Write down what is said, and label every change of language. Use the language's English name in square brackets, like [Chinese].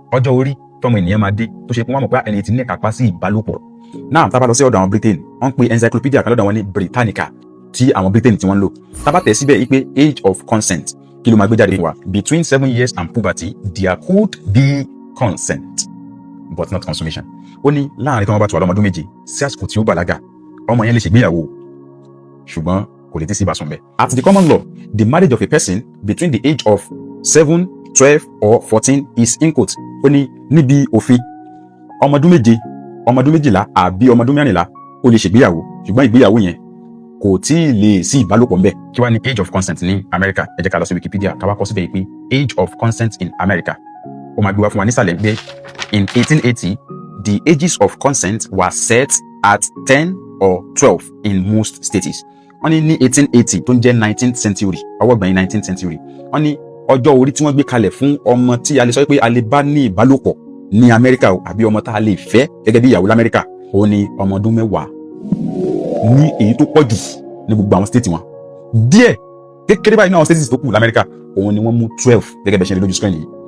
[Yoruba] Ọjọ́ orí tọ́mọ ènìyàn máa dé tó ṣe pé wọ́n mọ̀ pé ẹni tí ní kápá sí ìbálòpọ̀. Náà tá bá lọ sí ọ̀dọ̀ àwọn Britain wọ́n pe encyclopedia kan lọ́dọ̀ wọn ní Britannica tí àwọn Britain tí wọ́n ń lò. Tá bá tẹ̀ síbẹ̀ yìí pé age of consent kí ló máa gbé jáde fún wa? [English] Between 7 years and puberty there could be consent but not consummation. [Yoruba] Ó ní láàrin tí wọ́n bá ti wà lọ́mọdún 7 sí àsìkò tí ó bàlágà ọmọ yẹn lè ṣègbéyàwó ṣùgbọ́n kò lè tí sí ìbásùn bẹ́ẹ̀. [English] At the common law, the marriage of a person between the age of 7, 12 or 14 is in quote. [Yoruba] Ó ní níbi òfin ọmọdún 7, ọmọdún 12 àbí ọmọdún 14 ó lè ṣègbéyàwó ṣùgbọ́n ìgbéyàwó yẹn kò tí ì lè sí ìbálòpọ̀ ńbẹ̀. Kí wá ní age of consent ní America? Ẹ jẹ́ ká lọ sí Wikipedia ká wá kọ síbẹ̀ pé [English] age of consent in America. [Yoruba] Ó máa gbé wá fún wa nísàlẹ̀ pé [English] in 1880 the ages of consent were set at 10 or 12 in most states. [Yoruba] Wọ́n ní 1880 tó ń jẹ́ 19th century ọwọ́ gbẹ̀yìn 19th century. Wọ́n ní ọjọ́ orí tí wọ́n gbé kalẹ̀ fún ọmọ tí a lè sọ pé a lè bá ní ìbálòpọ̀ ní Amẹ́ríkà àbí ọmọ tá a lè fẹ́ gẹ́gẹ́ bí ìyàwó l'Amẹ́ríkà ó ní ọmọ ọdún 10 ní èyí tó pọ̀ jù ní gbogbo àwọn state wọn. Díẹ̀ kékeré báyìí ní àwọn states tó kù l'Amẹ́ríkà òun ni wọ́n mú 12 gẹ́gẹ́ bẹ́ẹ̀ ṣe lè lójú screen yìí.